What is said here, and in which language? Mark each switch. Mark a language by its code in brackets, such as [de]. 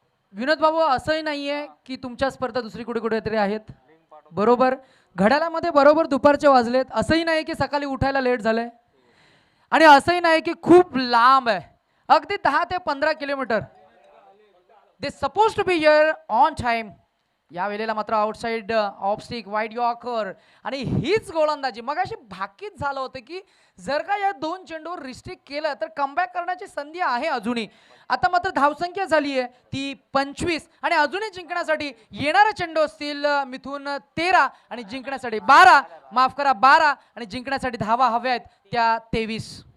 [mr] विनोद बाबू, असंही नाहीये की तुमच्या स्पर्धा दुसरी कुठे कुठेतरी आहेत. बरोबर घड्याळामध्ये बरोबर दुपारचे वाजलेत. असंही नाही की सकाळी उठायला लेट झालंय आणि असंही नाही की खूप लांब आहे. अगदी 10 ते 15 kilometre. [en] They suppose to be here on time. [mr] या वेळेला मात्र outside of stick wide yorker आणि हीच गोलंदाजी. मग अशी भाकीत झालं होतं की जर का या 2 चेंडूवर रिस्ट्रिक्ट केलं तर कमबॅक करण्याची संधी आहे अजूनही. आता मात्र धावसंख्या झाली आहे ती 25 आणि अजूनही जिंकण्यासाठी येणारे चेंडू असतील मिथून 13 आणि जिंकण्यासाठी 12, माफ करा 12 आणि जिंकण्यासाठी धावा हव्या आहेत त्या 23.